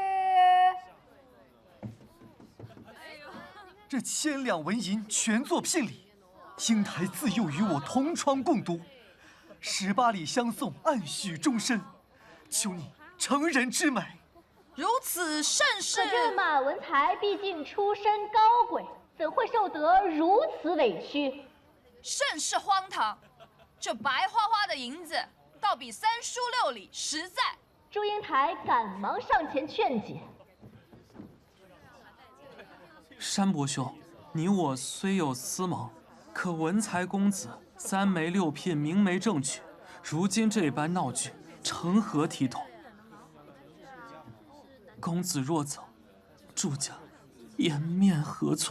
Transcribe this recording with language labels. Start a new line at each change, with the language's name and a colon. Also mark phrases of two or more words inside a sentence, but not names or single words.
Chinese: 这千两纹银全作聘礼，英台自幼与我同窗共读，18里相送，暗许终身，求你成人之美。如此盛世，可这马文才毕竟出身高贵，怎会受得如此委屈？甚是荒唐！这白花花的银子，倒比3书6礼實在。祝英台趕忙上前勸解。山伯兄，你我雖有私盟，可文才公子3媒6聘，明媒正娶，如今這般鬧劇，成何體統？公子若走，祝家顏面何存？